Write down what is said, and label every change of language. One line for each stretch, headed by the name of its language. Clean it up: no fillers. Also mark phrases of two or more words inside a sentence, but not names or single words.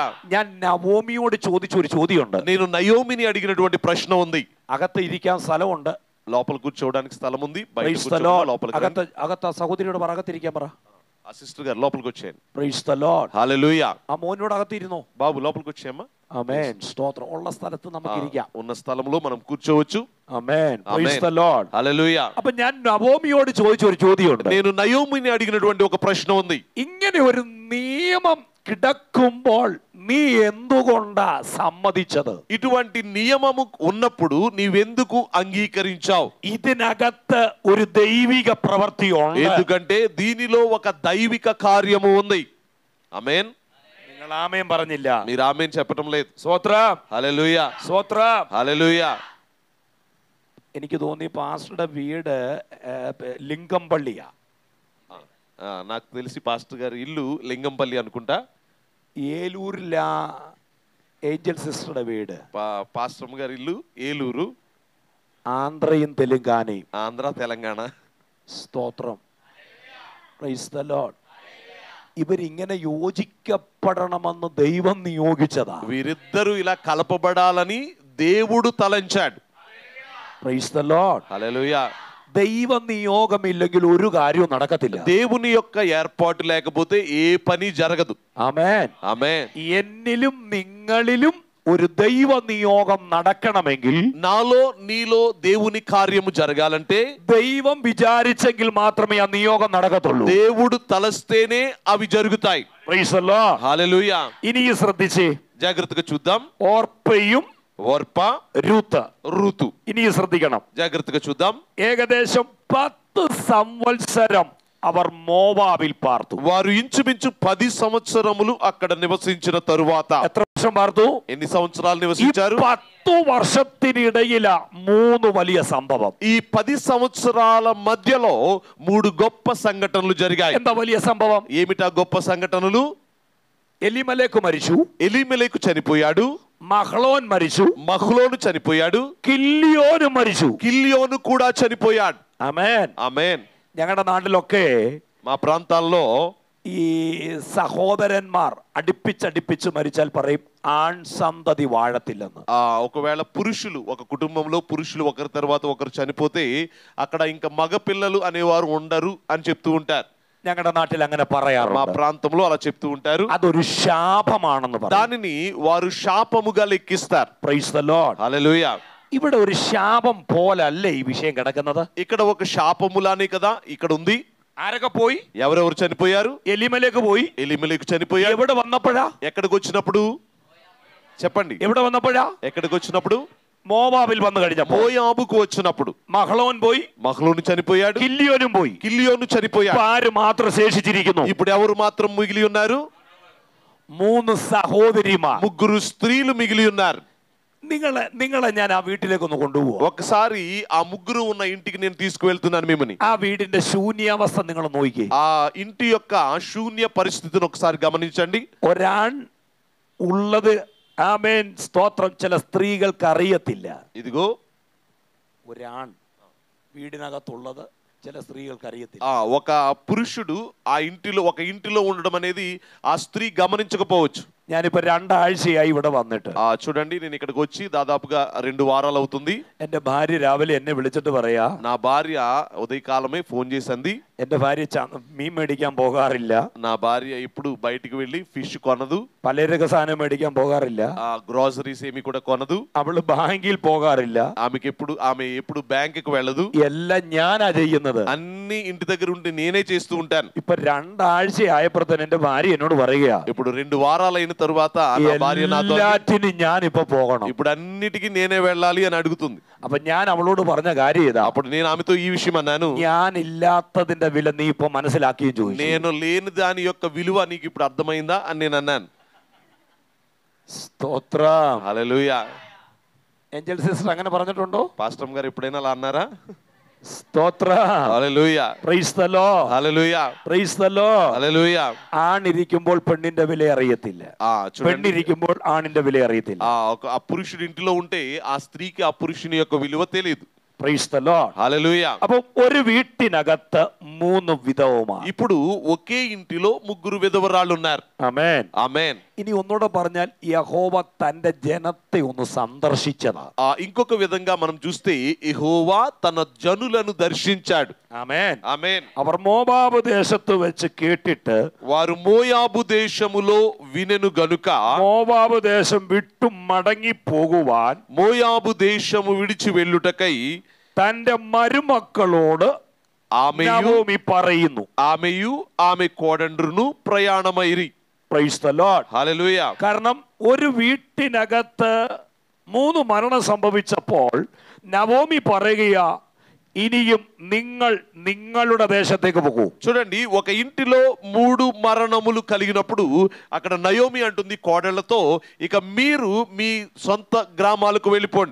Malayalam: ഞാൻ നവോമിയോട് ചോദിച്ച ഒരു ചോദ്യമുണ്ട്.
Telugu: నేను నయోమిని అడిగినటువంటి ప్రశ్న ఉంది.
Malayalam: അകത്ത് ഇരിക്കാൻ സ്ഥലമുണ്ട്,
Telugu: లోపల కూర్చోవడానికి స్థలం ఉంది, బయట
English: Praise the
Telugu: కూర్చోవడానికి
English: Lord.
Telugu: లోపలికి రండి.
Malayalam: അകത്ത് ആ സഹോദരിയോട് പറ, അകത്തിരിക്കാൻ പറ.
Telugu: ఆ సిస్టర్ గారు లోపలికి వచ్చేయండి.
English: Praise the Lord.
Telugu: హల్లెలూయా.
Malayalam: ആ മോനോട് അകത്തിരുന്നോ.
Telugu: బాబు లోపలికి వచ్చేయమ్మా.
Malayalam: ആമേൻ. സ്തോത്രം. ഉള്ള സ്ഥലത്ത് നമുക്ക് ഇരിക്കാം.
Telugu: ఉన్న స్థలంలో మనం కూర్చోవచ్చు.
Malayalam: ആമേൻ.
English: Praise the Lord.
Telugu: హల్లెలూయా.
Malayalam: അപ്പൊ ഞാൻ നവോമിയോട് ചോദിച്ച ഒരു ചോദ്യമുണ്ട്.
Telugu: నేను నయోమిని అడిగినటువంటి ఒక ప్రశ్న ఉంది.
Malayalam: ഇങ്ങനെ ഒരു നിയമം കിടക്കുമ്പോൾ നീ എന്തുകൊണ്ടാ സമ്മതിച്ചത്?
Telugu: ఇటువంటి నియమము ఉన్నప్పుడు నీవెందుకు అంగీకరించావు?
Malayalam: ഇതിനകത്ത് ഒരു ദൈവിക പ്രവൃത്തിയുണ്ട്.
Telugu: ఎందుకంటే దీనిలో ఒక దైవిక కార్యము ఉంది. ఆమేన్.
Malayalam: നിങ്ങൾ ആമേൻ പറഞ്ഞില്ല.
Telugu: మీరు ఆమేన్ చెప్పడం లేదు.
Malayalam: സ്തോത്രം.
Telugu: హల్లెలూయా.
Malayalam: സ്തോത്രം.
Telugu: హల్లెలూయా.
Malayalam: എനിക്ക് തോന്നി പാസ്റ്ററുടെ വീട് ലിംഗംപള്ളിയാ.
Telugu: నాకు తెలిసి పాస్టర్ గారి ఇల్లు లింగంపల్లి అనుకుంటా.
Malayalam: ഏലൂരിലാ ഏഞ്ചൽ സിസ്റ്ററുടെ വീട്.
Telugu: పాస్టర్ గారి ఇల్లు ఏలూరు.
Malayalam: ആന്ധ്രയും തെലുങ്കാനയും.
Telugu: ఆంధ్ర తెలంగాణ.
Malayalam: സ്തോത്രം.
English: Praise the Lord.
Malayalam: ഇവരിങ്ങനെ യോജിക്കപ്പെടണമെന്ന് ദൈവം നിയോഗിച്ചതാ.
Telugu: వీరిద్దరూ ఇలా కలపబడాలని దేవుడు తలంచాడు.
English: Praise the Lord.
Telugu: హల్లెలూయా.
Malayalam: ദൈവ നിയോഗമില്ലെങ്കിൽ ഒരു കാര്യവും നടക്കത്തില്ല.
Telugu: దేవుని యొక్క ఏర్పాటు లేకపోతే ఏ పని జరగదు.
Malayalam: ആമേൻ.
Telugu: ఆమేన్.
Malayalam: എന്നിലും നിങ്ങളിലും ഒരു ദൈവ നിയോഗം നടക്കണമെങ്കിൽ,
Telugu: నాలో నీలో దేవుని కార్యము జరగాలంటే
Malayalam: ദൈവം വിചാരിച്ചെങ്കിൽ മാത്രമേ ആ നിയോഗം നടക്കത്തുള്ളൂ.
Telugu: దేవుడు తలస్తేనే అవి జరుగుతాయి.
English: Praise the Lord.
Telugu: హల్లెలూయా.
Malayalam: ഇനി ശ്രദ്ധിച്ചേ.
Telugu: జాగ్రత్తగా చూద్దాం.
Malayalam: ഓർപ്പയും
Telugu: ఓర్ప,
Malayalam: രൂത്ത്.
Telugu: ఋతు.
Malayalam: ഇനി ശ്രദ്ധിക്കണം.
Telugu: జాగ్రత్తగా చూద్దాం.
Malayalam: ഏകദേശം 10 സംവത്സരം അവർ മോവാബിൽ പാർത്തു.
Telugu: వారు ఇంచుమించు 10 సంవత్సరములు అక్కడ నివసించిన తరువాత
Malayalam: എത്ര വർഷം പാർത്തു?
Telugu: ఎన్ని సంవత్సరాలు
Malayalam: ഈ
Telugu: నివసించారు?
Malayalam: 10 വർഷത്തിനിടയില 3 വലിയ സംഭവം.
Telugu: ఈ 10 సంవత్సరాల మధ్యలో 3 గొప్ప సంఘటనలు జరిగాయి.
Malayalam: എന്താ വലിയ సంഭవం?
Telugu: ఏమిటా గొప్ప సంఘటనలు?
Malayalam: എലിമലേക്ക് മരിച്ചു.
Telugu: ఎలీమెలెకు చనిపోయాడు.
Malayalam: മഹ്ലോൻ മരിച്ചു.
Telugu: మహ్లోను చనిపోయాడు.
Malayalam: കില്യോന് മരിച്ചു.
Telugu: కిల్యోను కూడా చనిపోయాడు.
Malayalam: ആമേൻ.
Telugu: ఆమేన్.
Malayalam: ഞങ്ങളുടെ നാട്ടിലൊക്കെ
Telugu: మా ప్రాంతాల్లో
Malayalam: ഈ സഹോദരന്മാർ അടുപ്പിച്ചടുപ്പിച്ച് മരിച്ചാൽ പറയും ആൺസന്തതി വാഴത്തില്ലെന്ന്.
Telugu: ఒకవేళ పురుషులు ఒక కుటుంబంలో పురుషులు ఒకరి తర్వాత ఒకరు చనిపోతే అక్కడ ఇంకా మగ పిల్లలు అనేవారు ఉండరు అని చెప్తూ ఉంటారు.
Malayalam: ഞങ്ങളുടെ നാട്ടിൽ അങ്ങനെ
Telugu: మా
Malayalam: പറയാറുണ്ട്.
Telugu: ప్రాంతంలో అలా చెప్తూ ఉంటారు.
Malayalam: അതൊരു ശാപമാണെന്ന് പറയും.
Telugu: దానిని వారు శాపముగా లెక్కిస్తారు.
English: Praise the Lord.
Telugu: హల్లెలూయా.
Malayalam: ഇവിടെ ഒരു ശാപം പോലല്ലേ
Telugu: ఈ విషయం
Malayalam: കിടക്കുന്നത്.
Telugu: ఇక్కడ ఒక శాపములానే కదా ఇక్కడ ఉంది.
Malayalam: ആരൊക്കെ പോയി?
Telugu: ఎవరెవరు చనిపోయారు?
Malayalam: എലിമലേക്ക് പോയി.
Telugu: ఎలీమెలెకు చనిపోయాడు.
Malayalam: എവിടെ വന്നപ്പോഴാ?
Telugu: ఎక్కడికి వచ్చినప్పుడు చెప్పండి.
Malayalam: എവിടെ വന്നപ്പോഴാ?
Telugu: ఎక్కడికి వచ్చినప్పుడు?
Malayalam: മോവാബിൽ വന്നു കഴിഞ്ഞപ്പോ.
Telugu: మోయాబుకు వచ్చినప్పుడు.
Malayalam: മഹ്ലോൻ പോയി.
Telugu: మహ్లోను చనిపోయాడు.
Malayalam: കില്യോനും പോയി.
Telugu: కిల్యోను చనిపోయాడు.
Malayalam: ആര് മാത്രം శേഷിച്ചിരിക്കുന്നു?
Telugu: ఇప్పుడు ఎవరు మాత్రం మిగిలి ఉన్నారు?
Malayalam: 3 സഹോദരിമാർ.
Telugu: 3 స్త్రీలు మిగిలి ఉన్నారు.
Malayalam: നിങ്ങളെ ഞാൻ ആ വീട്ടിലേക്ക് ഒന്ന് കൊണ്ടുപോകും.
Telugu: ఒకసారి ఆ 3 ఉన్న ఇంటికి నేను తీసుకువెళ్తున్నాను మిమ్మల్ని.
Malayalam: ആ വീടിന്റെ ശൂന്യാവസ്ഥ നിങ്ങൾ നോക്കിക്കേ.
Telugu: ఆ ఇంటి యొక్క శూన్య పరిస్థితిని ఒకసారి గమనించండి.
Malayalam: ഒരാൺ ഉള്ളത്, ആമേൻ, സ്തോത്രം, ചില സ്ത്രീകൾക്ക് അറിയത്തില്ല.
Telugu: ఇదిగో
Malayalam: ഒരാൺ വീടിനകത്തുള്ളത് ചില സ്ത്രീകൾക്ക് അറിയത്തില്ല.
Telugu: ఒక పురుషుడు ఒక ఇంటిలో ఉండడం అనేది ఆ స్త్రీ గమనించకపోవచ్చు.
Malayalam: ഞാനിപ്പോ 2 ആഴ്ചയായി ഇവിടെ വന്നിട്ട്.
Telugu: చూడండి, నేను ఇక్కడికి వచ్చి దాదాపుగా 2 వారాలు అవుతుంది.
Malayalam: എന്റെ ഭാര്യ രാവിലെ എന്നെ വിളിച്ചിട്ട് പറയാ,
Telugu: నా భార్య ఉదయకాలమే ఫోన్ చేసింది.
Malayalam: എന്റെ ഭാര്യ മീൻ മേടിക്കാൻ പോകാറില്ല.
Telugu: నా భార్య ఇప్పుడు బయటికి వెళ్ళి ఫిష్ కొనదు.
Malayalam: പലചരക്ക് സാധനം മേടിക്കാൻ പോകാറില്ല.
Telugu: గ్రాసరీస్ ఏమి కూడా కొనదు.
Malayalam: അവള് ബാങ്കിൽ പോകാറില്ല.
Telugu: ఆమె ఎప్పుడు బ్యాంకుకి వెళ్ళదు.
Malayalam: എല്ലാം ഞാനാ ചെയ്യുന്നത്.
Telugu: అన్ని ఇంటి దగ్గర ఉండి నేనే చేస్తూ ఉంటాను.
Malayalam: ഇപ്പൊ 2 ആഴ്ചയായപ്പോഴത്തേന് എന്റെ ഭാര്യ എന്നോട് പറയുക,
Telugu: ఇప్పుడు 2 వారాలైన తరువాత నా భార్య నాతో
Malayalam: എല്ലാറ്റിനും ഞാൻ ഇപ്പൊ പോകണം.
Telugu: ఇప్పుడు అన్నిటికీ నేనే వెళ్ళాలి అని అడుగుతుంది.
Malayalam: അപ്പൊ ഞാൻ അവളോട് പറഞ്ഞ കാര്യം ഇതാ.
Telugu: అప్పుడు నేను ఆమెతో ఈ విషయం అన్నాను.
Malayalam: ഞാൻ ഇല്ലാത്തതിന്റെ വില നീ ഇപ്പൊ മനസ്സിലാക്കിയും ചോദിച്ചു.
Telugu: నేను లేని దాని యొక్క విలువ నీకు ఇప్పుడు అర్థమైందా అని నేను అన్నాను.
Malayalam: സ്തോത്രം.
Telugu: హల్లెలూయా.
Malayalam: ഏഞ്ചൽ സിസ്റ്റർ അങ്ങനെ പറഞ്ഞിട്ടുണ്ടോ?
Telugu: పాస్టర్ గారు ఎప్పుడైనా అలా అన్నారా?
Malayalam: സ്തോത്ര.
Telugu: హల్లెలూయా,
English: Praise the Lord.
Telugu: హల్లెలూయా,
English: Praise the Lord.
Telugu: హల్లెలూయా.
Malayalam: ആണിരിക്കുമ്പോൾ പെണ്ണിന്റെ വില അറിയത്തില്ല,
Telugu: చూడండి,
Malayalam: പെണ്ണിരിക്കുമ്പോൾ ആണിന്റെ വില അറിയത്തില്ല.
Telugu: ఆ పురుషుడు ఇంటిలో ఉంటే ఆ స్త్రీకి ఆ పురుషుని యొక్క విలువ తెలియదు.
English: Praise the Lord.
Telugu: హల్లెలూయా.
Malayalam: അപ്പൊ ഒരു വീട്ടിനകത്ത് 3 വിധവമാർ.
Telugu: ఇప్పుడు ఒకే ఇంటిలో 3 విధవరాళ్ళు ఉన్నారు.
Malayalam: ആമേൻ.
Telugu: ఆమేన్.
Malayalam: ഇനി ഒന്നുകൂടെ പറഞ്ഞാൽ യഹോവ തന്റെ ജനത്തെ ഒന്ന് സന്ദർശിച്ചതാ.
Telugu: ఇంకొక విధంగా మనం చూస్తే యెహోవా తన జనులను దర్శించాడు.
Malayalam: ആമേൻ.
Telugu: ఆమేన్.
Malayalam: അവർ മോവാബ് ദേശത്ത് വെച്ച് കേട്ടിട്ട്
Telugu: వారు మోయాబు దేశములో వినెను గనుక
Malayalam: മോവാബ് ദേശം വിട്ടു മടങ്ങി പോകുവാൻ
Telugu: మోయాబు దేశము విడిచి వెళ్ళుటకై
Malayalam: തന്റെ മരുമക്കളോട് നവോമി പറയുന്നു.
Telugu: ఆమెయు ఆమె కోడండ్రును ప్రయాణమైరి.
English: Praise the Lord.
Telugu: హల్లెలూయా.
Malayalam: കാരണം ഒരു വീട്ടിനകത്ത് 3 മരണം സംഭവിച്ചപ്പോൾ നവോമി പറയുക, ഇനിയും നിങ്ങൾ നിങ്ങളുടെ ദേശത്തേക്ക് പോകൂ.
Telugu: చూడండి, ఒక ఇంటిలో 3 మరణములు కలిగినప్పుడు అక్కడ నయోమి అంటుంది కోడళ్లతో, ఇక మీరు మీ సొంత గ్రామాలకు వెళ్ళిపోండి.